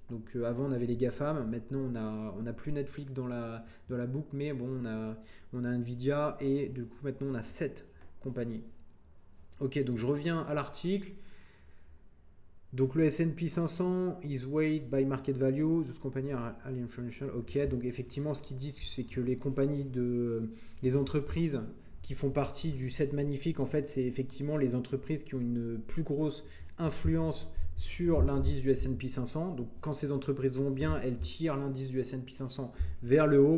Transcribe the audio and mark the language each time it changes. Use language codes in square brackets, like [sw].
[fr] Donc avant on avait les GAFAM, maintenant on a plus Netflix dans la boucle, mais bon on a Nvidia et du coup maintenant on a 7 compagnies. Ok, donc je reviens à l'article. Donc le [en] S&P 500 is weighed by market value. Those companies are highly influential. [fr] Ok, donc effectivement ce qu'ils disent c'est que les entreprises qui font partie du 7 magnifique, en fait c'est effectivement les entreprises qui ont une plus grosse influence sur l'indice du S&P 500. Donc quand ces entreprises vont bien, elles tirent l'indice du S&P 500 vers le haut.